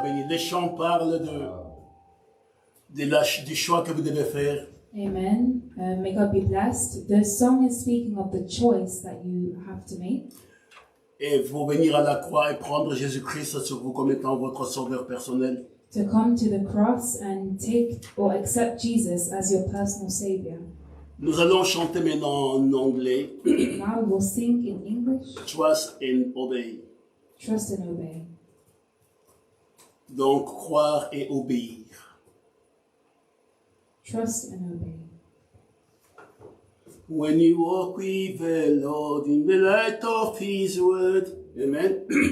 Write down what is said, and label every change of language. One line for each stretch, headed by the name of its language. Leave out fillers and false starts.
French: Les chants parlent du choix que vous devez faire.
English: Amen. May God be blessed. The song is speaking of the choice that you have to make.
French: Et vous venir à la croix et prendre Jésus-Christ sur vous comme étant votre sauveur personnel.
English: To come to the cross and take or accept Jesus as your personal Savior.
French: Nous allons chanter maintenant en anglais.
English: Now we'll sing in English. Trust and obey. Trust and obey.
French: Donc, croire et obéir.
English: Trust and obey. When you walk with the Lord in the light of His word. Amen.